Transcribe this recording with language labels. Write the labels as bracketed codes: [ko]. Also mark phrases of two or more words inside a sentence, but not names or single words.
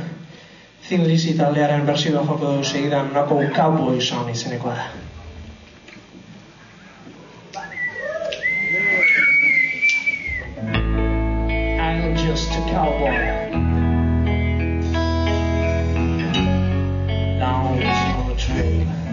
[eu] Thin Lizzy taldearen bersioa joko du segidan nako Cowboy Song izenekoa da. [en] I'm just a cowboy down on the trail.